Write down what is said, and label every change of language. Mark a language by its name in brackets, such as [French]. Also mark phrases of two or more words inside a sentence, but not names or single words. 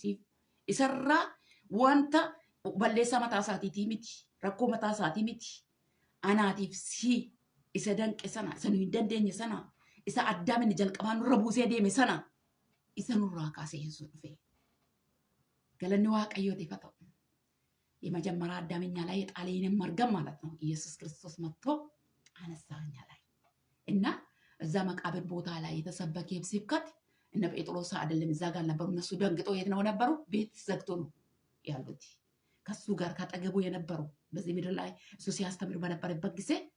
[Oromo] Siif isarraa wanta balleessaa mataa isaatii miti. Rakkoo mataa isaatii miti. Anaatiif si isa danqe sana isa nu hin dandeenye sana isa Addaam jalqabaa nurra buusee deeme sana isa nurraa kaasee Yesuus dhufe. Galanni Waaqayyootiif haa ta'u. [Amharic] የመጀመሪያ አዳም እኛ ላይ የጣለንን መርገም ማለት ነው። ኢየሱስ ክርስቶስ መጥቶ አነሳ እኛ ላይ እና እዛ መቃብር ቦታ ላይ የተሰበከ ስብከት እነ ጴጥሮስ አይደለም እዛ ጋር ነበሩ። እነሱ ደንግጦ የት ነው ነበሩ? ቤት ዘግቶ ነው ያሉት። ከሱ ጋር ካጠገቡ የነበሩ በዚህ ምድር ላይ እሱ ሲያስተምር በነበረበት ጊዜ